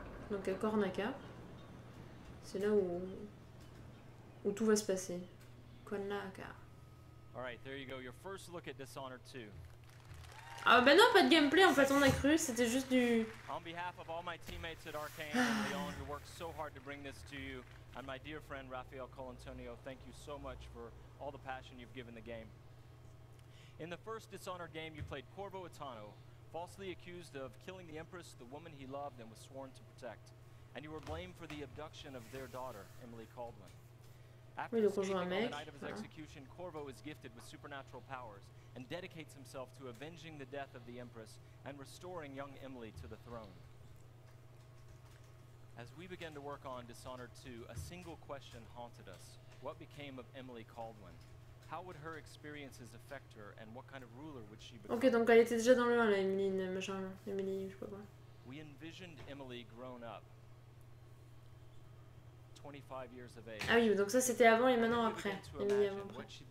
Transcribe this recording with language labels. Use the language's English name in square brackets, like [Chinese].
[French] Donc à Karnaca, c'est là où tout va se passer. Karnaca. [English] Alright, there you go, your first look at Dishonored 2. [French] Ah bah non, pas de gameplay en fait, on a cru, c'était juste du... [English] On behalf of all my teammates at Arcane and Leon who worked so hard to bring this to you, and my dear friend Rafael Colantonio, thank you so much for all the passion you've given the game. In the first Dishonored game, you played Corvo Attano, falsely accused of killing the Empress, the woman he loved and was sworn to protect, and you were blamed for the abduction of their daughter, Emily Caldwin. After escaping on the night of his execution, Corvo is gifted with supernatural powers and dedicates himself to avenging the death of the Empress and restoring young Emily to the throne. As we began to work on Dishonored 2, a single question haunted us. What became of Emily Caldwin? How would her experiences affect her, and what kind of ruler would she become? [French] Ok, donc elle était déjà dans le 1, là, Emily, machin, Emily, je sais pas quoi. [English] We envisioned Emily grown up. 25 years of age. [French] Ah oui, donc ça c'était avant et maintenant après. Emily avant après.